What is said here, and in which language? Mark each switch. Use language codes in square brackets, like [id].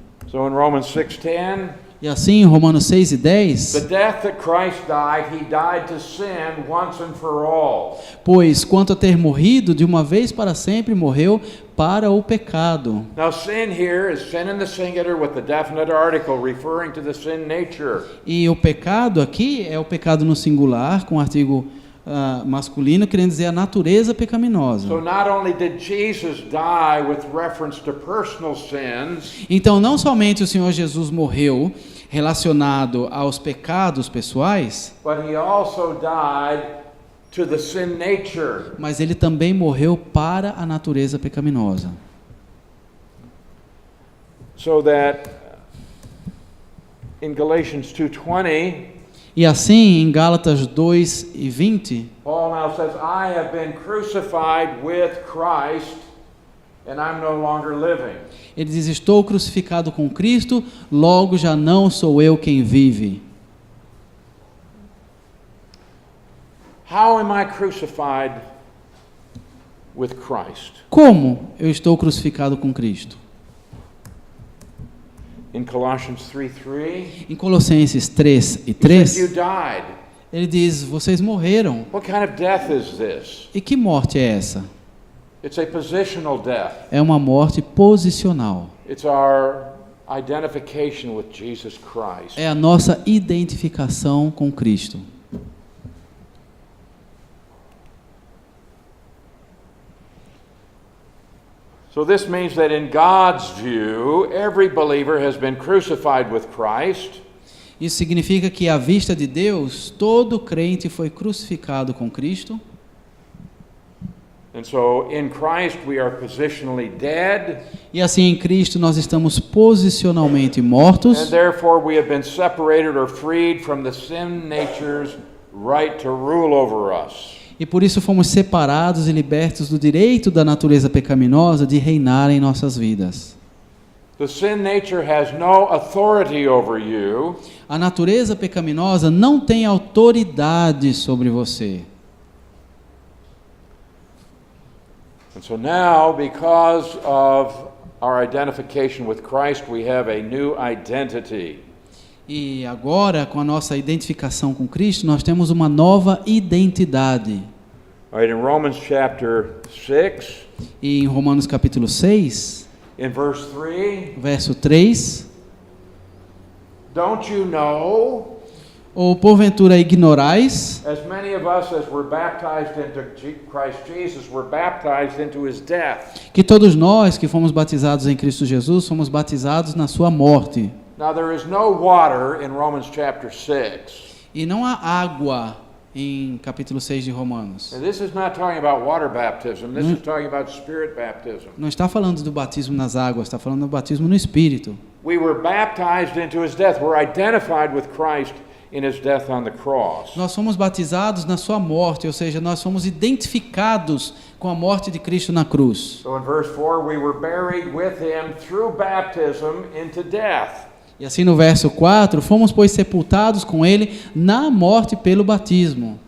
[en] So in Romans 6:10, [pt] E assim, em Romanos 6 e [en] the 10, death that Christ died, he died to sin once and for all. [pt] pois quanto a ter morrido, de uma vez para sempre morreu para o pecado. [en] Now sin here is sin in the singular with the definite article referring to the sin nature. [pt] E o pecado aqui é o pecado no singular, com o artigo masculino, querendo dizer a natureza pecaminosa. [en] So not only did Jesus die with reference to personal sins, [pt] Então, não somente o Senhor Jesus morreu relacionado aos pecados pessoais, [en] but he also died to the sin nature. [pt] mas ele também morreu para a natureza pecaminosa. [en] So that in Galatians 2:20, [pt] E assim, em Gálatas 2 e 20, [en] Paul now says, I have been crucified with Christ, and I'm no longer living. [pt] ele diz, estou crucificado com Cristo, logo já não sou eu quem vive. [en] How am I crucified with Christ? [pt] Como eu estou crucificado com Cristo? [en] In Colossians 3:3, [pt] Em Colossenses 3 e [en] he 3, says, you died, [pt] Ele diz: vocês morreram. [en] What kind of death is this? [pt] E que morte é essa? [en] It's a positional death. [pt] É uma morte posicional. [en] It's our identification with Jesus Christ. [pt] É a nossa identificação com Cristo. [en] So this means that in God's view, every believer has been crucified with Christ. [pt] Isso significa que, à vista de Deus, todo crente foi crucificado com Cristo. [en] And so in Christ we are positionally dead. [pt] E assim, em Cristo, nós estamos posicionalmente mortos. [en] And therefore we have been separated or freed from the sin nature's right to rule over us. [pt] E por isso fomos separados e libertos do direito da natureza pecaminosa de reinar em nossas vidas. [en] The sin nature has no authority over you. [pt] A natureza pecaminosa não tem autoridade sobre você. [en] And so now, because of our identification with Christ, we have a new identity. [pt] E agora, com a nossa identificação com Cristo, nós temos uma nova identidade. [en] All right, in Romans chapter 6, [pt] E em Romanos capítulo 6, [en] in verse 3, [pt] verso 3, [en] don't you know, [pt] ou porventura ignorais, [en] as many of us as were baptized into Christ Jesus were baptized into his death. [pt] que todos nós que fomos batizados em Cristo Jesus, fomos batizados na sua morte. [en] Now there is no water in Romans chapter 6. [pt] E não há água em capítulo 6 de Romanos. [en] And this is not talking about water baptism. This is talking about spirit baptism. [pt] Não está falando do batismo nas águas, está falando do batismo no Espírito. [en] We were baptized into his death. We're identified with Christ in his death on the cross. [pt] Nós fomos batizados na sua morte, ou seja, nós fomos identificados com a morte de Cristo na cruz. [en] So in verse 4, we were buried with him through baptism into death. [pt] E assim no verso 4, fomos pois sepultados com ele na morte pelo batismo,